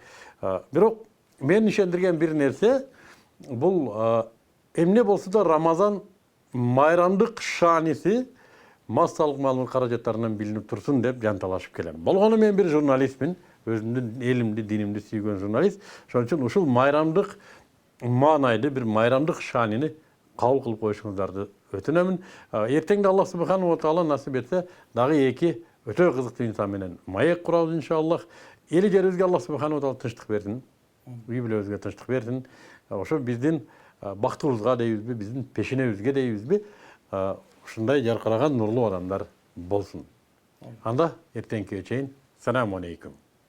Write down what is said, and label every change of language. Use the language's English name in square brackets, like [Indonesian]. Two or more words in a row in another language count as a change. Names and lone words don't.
[Kyrgyz] Бирок мен ишендирген бир нерсе, бул эмне болсо да Рамазан майрамдык шааниси массалык маалымат каражаттарынан билинип турсун деп жанталашып келем. Болгону мен бир журналистмин, өзүмдүн элимди, динимди сүйгөн журналист. Ошон үчүн ушул майрамдык маанайды, бир майрамдык шаанини кабыл кылып коюшуңуздарды өтүнөмүн. Эртең да Аллах [Arabic] سبحانه وتعالى [Kyrgyz] насип этсе, дагы эки өтө кызыктуу инсан менен маек курабыз иншаллах. Эли жерибизге Аллах [Arabic] سبحانه وتعالى [Kyrgyz] тынчтык берсин. Үй бүлөбүзгө тынчтык берсин. Ошо биздин бактыбызга дейбизби, биздин пешенебизге дейбизби, ушундай жаркыраган нурлуу адамдар болсун. Анда эртеңки чейин [Arabic] السلام عليكم.